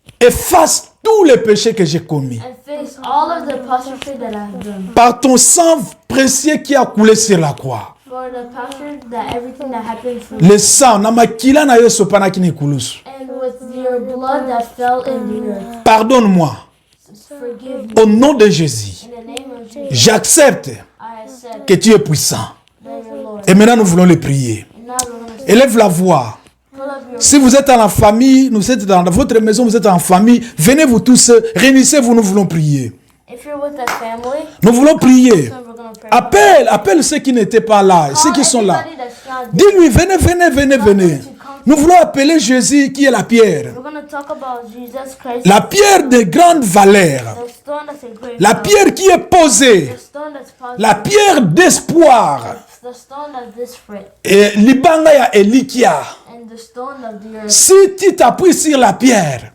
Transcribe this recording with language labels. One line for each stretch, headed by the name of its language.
French: Efface tous les péchés que j'ai commis.
English: And face all of the apostasy that I've done.
French: Par ton sang précieux qui a coulé sur la croix.
English: For the apostasy that everything that happened for me.
French: Le sang,
Lingala: na makila na yo sopana kini kulusu.
English: And with your blood that fell in the earth.
French: Pardonne-moi.
English: Forgive me.
French: Au nom de Jésus,
English: In the name of Jesus,
French: j'accepte
English: I accept
French: que tu es puissant.
English: that you're Lord.
French: Et maintenant, nous voulons le prier.
English: And now we're going to
French: Élève la voix.
English: pull up your.
French: Si vous êtes dans la famille, nous êtes dans votre maison, vous êtes en famille, venez vous tous, réunissez-vous, nous voulons prier.
English: If you're with a family,
French: Nous voulons prier.
English: then we're going to pray.
French: Appelle ceux qui n'étaient pas là, ceux qui sont là.
English: Everybody that's not there.
French: Dis-lui, venez. Nous voulons appeler Jésus qui est la pierre.
English: We're going to talk about Jesus Christ.
French: La pierre de grande valeur.
English: The stone that's a great
French: La
English: value.
French: pierre qui est posée.
English: The stone that's positive.
French: La pierre d'espoir.
English: The stone that's disparate.
Lingala: Et libanga ya elikia.
English: And the stone of the earth.
French: Si tu t'appuies sur la pierre,